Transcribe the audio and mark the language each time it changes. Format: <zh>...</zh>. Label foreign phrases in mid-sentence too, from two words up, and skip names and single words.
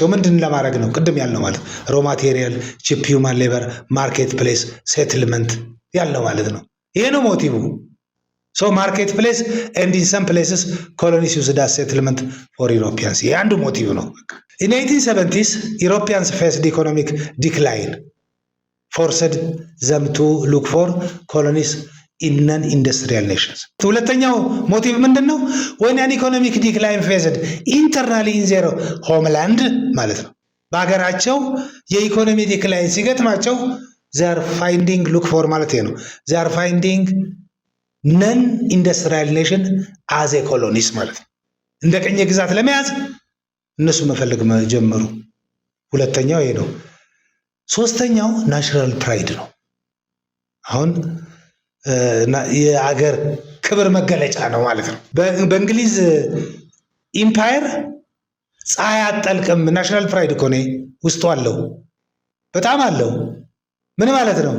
<am>ምንድን ለማድረግ ነው? ቅድም ያልነው ማለት</am> <en>raw material፣ cheap human labour፣ market place፣ ሴትልመንት</en> <am>ያልነው ማለት ነው። ይሄ ነው ሞቲቭ።</am> <en>So market place and in some places colonies used as settlement for Europeans።</en> <am>ይሄ አንዱ ሞቲቭ ነው።</am> <en>in 1870s Europeans faced economic decline forced them to look for colonies in non-industrial nations.</en> <am>ሁለተኛው ሞቲቭ ምንድነው?</am> <en>when an economic decline faced internally in their homeland</en> <am>ማለት ነው። በአገራቸው የኢኮኖሚ ዲክላይን ሲገጥማቸው</am> <en>they are finding look for</en> <am>ማለት ነው።</am> <en>they are finding non-industrial nation as a colonies</en> <am>ማለት ነው። እንደ ቅኝ ግዛት ለመያዝ እነሱ መፈለግ ጀመሩ። ሁለተኛው ይሄ ነው። ሶስተኛው</am> <en>national pride</en> <am>ነው። አሁን የአገር ክብር መገለጫ ነው ማለት ነው። በእንግሊዝ ኢምፓየር ፀሐይ አትጠልቅም</am> <en>national pride</en> <am>እኮ ነው ውስጡ አለው፣ በጣም አለው። ምን ማለት ነው?</am>